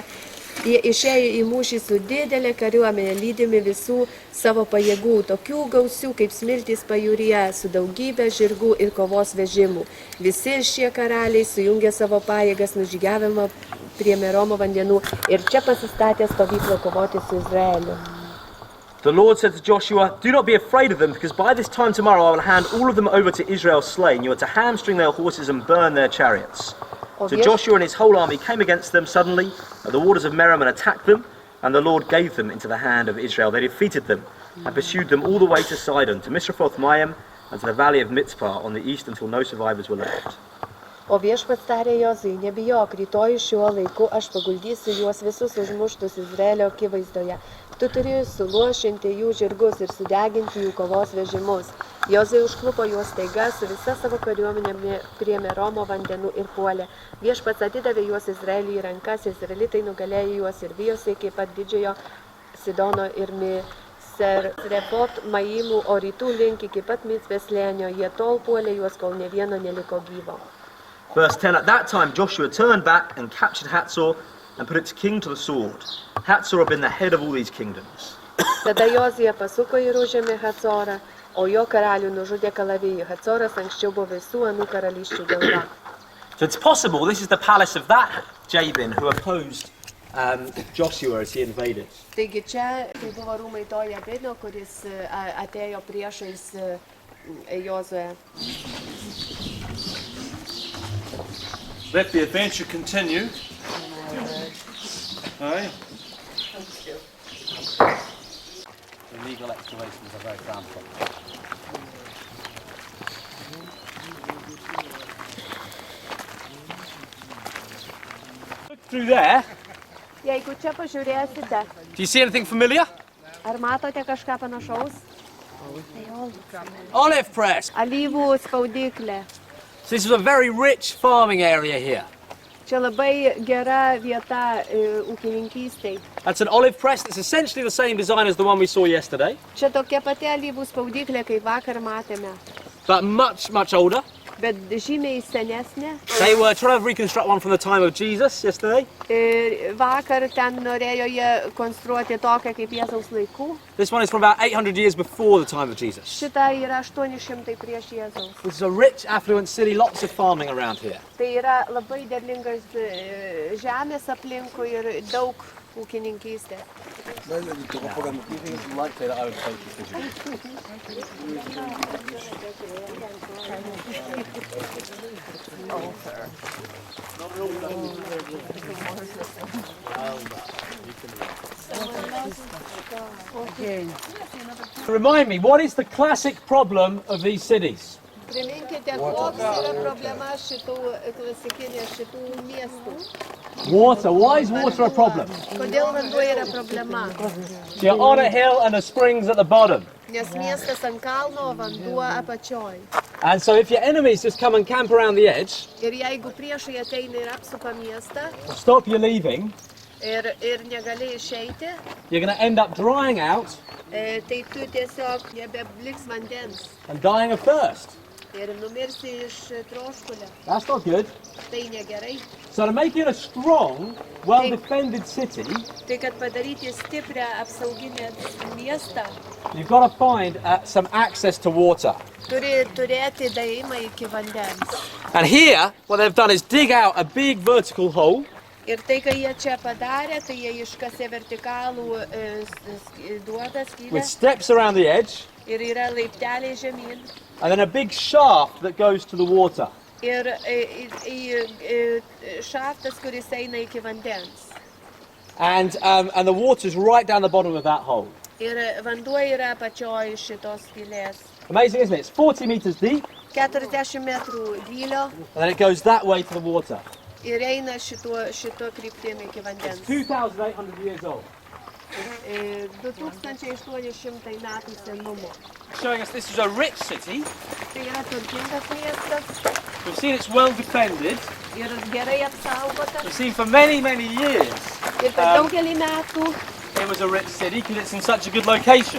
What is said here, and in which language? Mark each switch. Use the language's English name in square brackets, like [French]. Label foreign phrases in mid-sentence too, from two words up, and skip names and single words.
[Lithuanian] Jie išėjo į mūšį su didelė kariuomenė, lydimi visų savo pajėgų, tokių gausių kaip smiltys pajūryje, su daugybė žirgų ir kovos vežimų. Visi šie karaliai sujungė savo pajėgas nužygiavimo prie Meromo vandenų ir čia pasistatė stovyklą kovoti su Izraeliu. [English] The Lord said to Joshua, "Do not be afraid of them, because by this time tomorrow I will hand all of them over to Israel slain. You are to hamstring their horses and burn their chariots." So Joshua and his whole army came against them suddenly at the waters of Merom and attacked them, and the Lord gave them into the hand of Israel. They defeated them and pursued them all the way to Sidon, to Misrephoth-Maim, and to the valley of Mitzpah on the east until no survivors were left. [Lithuanian] O viešpats tarė Jozui, nebijok, rytoj šiuo laiku aš paguldysiu juos visus užmuštus Izraelio akivaizdoje. Tu turi suluošinti jų žirgus ir sudeginti jų kovos vežimus. Jozui užklupo juos staiga su visa savo kariuomenė prie Meromo vandenų ir puolė. Viešpats atidavė juos Izraeliui į rankas, izraelitai nugalėjo juos ir vijosi iki pat didžiojo Sidono ir Misrephoth-Maimų, o rytų link iki pat Mitzpės slėnio. Jie tol puolė juos, kol ne vieno neliko gyvo. [English] Verse 10, at that time Joshua turned back and captured Hazor and put its king to the sword. Hazor had been the head of all these kingdoms. [Lithuanian] Tada Jozija pasuko ir užėmė Hazorą, o jo karalių nužudė kalavijų. Hazoras anksčiau buvo visų anų karalysčių galva. [English] So it's possible this is the palace of that Jabin who opposed Joshua as he invaded. [Lithuanian] Taigi čia tai buvo rūmai to Jabino, kuris atėjo priešais Jozuę. [English] Let the adventure continue. Aye. The legal excavations are very frowned upon. Look through there. [Lithuanian] Jeigu čia pažiūrėsite, [English] Do you see anything familiar? [Lithuanian] ar matote kažką panašaus? [English] Olive press. [Lithuanian] Alyvų spaudyklė. [English] So this is a very rich farming area here. [Lithuanian] Čia labai gera vieta ūkininkystei. [English] That's an olive press. It's essentially the same design as the one we saw yesterday, [Lithuanian] Čia tokia pati alyvų spaudyklė, kaip vakar matėme, [English] but much, much older. [Lithuanian] bet žymiai senesnė. [English] They were trying to reconstruct one from the time of Jesus yesterday. [Lithuanian] Ir vakar ten norėjo jie konstruoti tokią kaip Jėzaus laikų. [English] This one is from about 800 years before the time of Jesus. [Lithuanian] Šita yra 800 prieš Jėzaus. [English] This is a rich, affluent city, lots of farming around here. [Lithuanian] Tai yra labai derlingas žemės aplinkui ir daug ūkininkystės. [English] You might say that I would take this Remind me, what is the classic problem of these cities? [Lithuanian] Priminkite, koks yra problema šitų miestų. [English] Water. Why is water a problem? [Lithuanian] Kodėl vanduo yra problema? [English] So you're on a hill and the springs at the bottom. [Lithuanian] Nes miestas ant kalno, vanduo apačioj. [English] And so if your enemies just come and camp around the edge, [Lithuanian] Ir jeigu priešai ateina ir apsupa miestą [English] stop you leaving, [Lithuanian] ir negali išeiti, [English] you're going to end up drying out [Lithuanian] tai tu tiesiog nebebliks vandens [English] and dying of thirst. [Lithuanian] ir numirsi iš troškulio. [English] That's not good. [Lithuanian] Tai negerai. [English] So to make it a strong well-defended city, [Lithuanian] Tai kad padaryti stiprią apsauginę miestą, [English] you've got to find some access to water. [Lithuanian] turi turėti daėjimą iki vandens. [English] And here, what they've done is dig out a big vertical hole. [Lithuanian] Ir tai, kai jie čia padarė, tai jie iškasė vertikalų duodą skylę [English] With steps around the edge, [Lithuanian] ir yra laipteliai žemyn. [English] and then a big shaft that goes to the water. [Lithuanian] Ir šaftas, kuris eina iki vandens. [English] And the water's right down the bottom of that hole. [Lithuanian] Ir vanduo yra apačioj šitos skylės. [English] Amazing, isn't it? It's 40 meters deep, [Lithuanian] 40 metrų gylio [English] and then it goes that way to the water. [Lithuanian] ir eina šito kryptimi iki vandens. [English] It's 2,800 years old. [Lithuanian] 2800 metų senumo. [English] Showing us this is a rich city. [Lithuanian] Tai yra turtingas miestas [English] We've seen it's well defended. [Lithuanian] ir gerai apsaugotas. [English] We've seen for many, many years [Lithuanian] Ir per daugelį metų [English] it was a rich city because it's in such a good location.